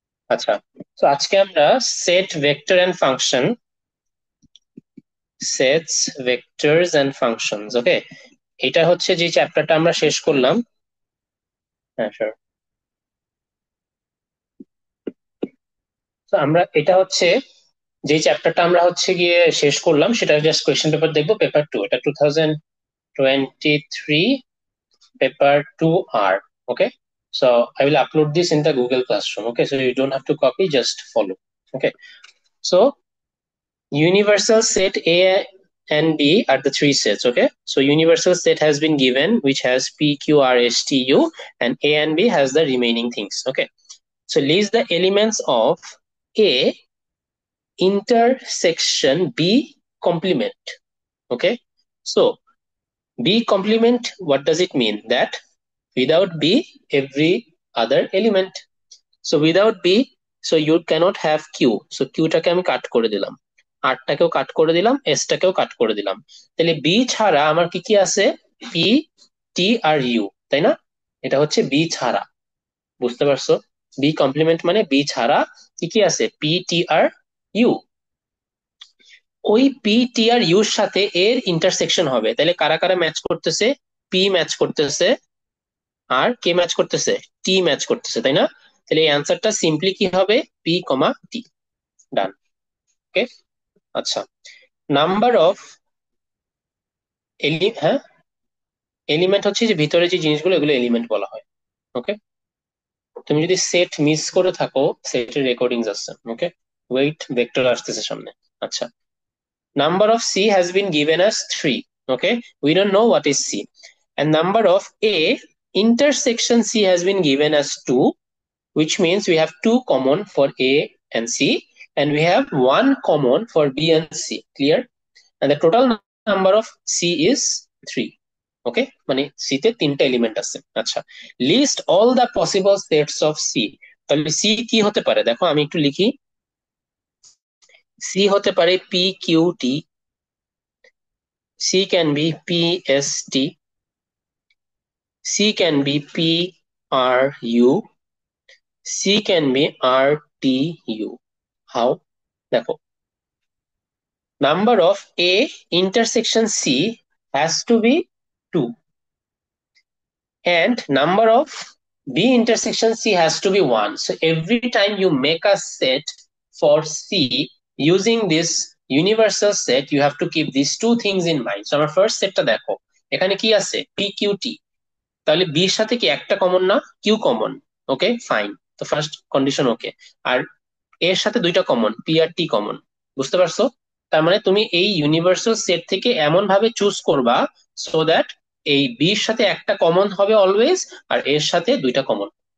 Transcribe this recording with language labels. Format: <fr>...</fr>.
<bn>আচ্ছা, তো আজকে আমরা set vector and function, sets vectors and functions, ওকে, এটা হচ্ছে যে চ্যাপ্টারটা আমরা শেষ করলাম। হ্যাঁ স্যার। তো আমরা এটা হচ্ছে যে চ্যাপ্টারটা আমরা হচ্ছে গিয়ে শেষ করলাম, সেটা জাস্ট কোয়েশ্চেন পেপার দেখবো, পেপার টু, এটা 2023 paper two আর, okay.</bn> <en>So I will upload this in the Google Classroom, okay, so you don't have to copy, just follow, okay. So universal set A and B are the three sets, okay? So universal set has been given, which has P, Q, R, S, T, U, and A and B has the remaining things, okay? So list the elements of A intersection B complement, okay? So B complement, what does it mean? That without B, every other element. So without B, so you cannot have Q.</en> <bn>So Q টাকে আমি কাট করে দিলাম, আর টাকেও কাট করে দিলাম, S টাকেও কাট করে দিলাম। তাহলে B ছাড়া আমার কি কি আছে? পি, টি আর ইউ, তাই না? এটা হচ্ছে বি ছাড়া, বুঝতে পারছো? বি কমপ্লিমেন্ট মানে বি ছাড়া কি কি আছে? P, T are you. ওই পি, টি আর ইউর সাথে এর ইন্টারসেকশন হবে, তাহলে কারা কারা ম্যাচ করতেছে? পি ম্যাচ করতেছে, আর কে ম্যাচ করতেছে? টি ম্যাচ করতেছে, তাই না? তাহলে এই অ্যান্সারটা সিম্পলি কি হবে? পি কমা টি। ডান, ওকে। আচ্ছা, নাম্বার অফ হ্যাঁ, এলিমেন্ট হচ্ছে যে ভিতরে যে জিনিসগুলো, এগুলো এলিমেন্ট বলা হয়, ওকে। তুমি যদি সেট মিস করে থাকো, সেটের রেকর্ডিংস আছে, ওকে। ওয়েট, ভেক্টর আসতেছে সামনে।</bn> <en>আচ্ছা, number of C has been given as 3, okay, we don't know what is C. And number of A intersection C has been given as 2, which means we have 2 common for A and C, and we have 1 common for B and C, clear? And the total number of C is 3, okay,</en> <bn>মানে C তে তিনটা element আছে। আচ্ছা, list all the possible sets of C. তাহলে C কি হতে পারে? দেখো আমি একটু লিখি। সি হতে পারে P Q T,</bn> <en>C can be P S T, C can be P R U, C can be R T U. How? দেখো, number of A intersection C has to be 2, and number of B intersection C has to be 1. So every time you make a set for C using this universal set, you have to keep these two things in mind.</en> <bn>So আমার first সেটটা দেখো, এখানে কি আছে? P Q টি, তাহলে B এর সাথে কি একটা কমন না? Q common, okay fine. তো ফার্স্ট কন্ডিশন ওকে। আর এর সাথে দুইটা কমন, পি আর টি কমন, বুঝতে পারছো? তার মানে তুমি এই ইউনিভার্সাল সেট থেকে এমন ভাবে চুজ করবা সো দ্যাট এই বি এর সাথে একটা কমন হবে অলওয়েজ, আর এর সাথে দুইটা কমন।</bn>